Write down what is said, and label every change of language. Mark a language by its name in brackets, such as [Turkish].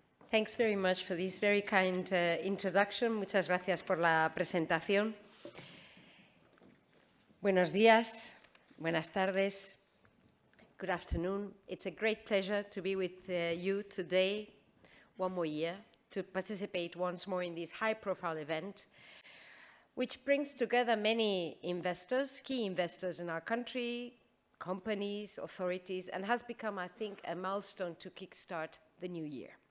[English] Thanks very much for this very kind introduction. [Spanish] Muchas gracias por la presentación. Buenos días, buenas tardes. [English] Good afternoon. It's a great pleasure to be with you today, one more year, to participate once more in this high-profile event, which brings together many investors, key investors in our country, companies, authorities, and has become, I think, a milestone to kickstart the new year.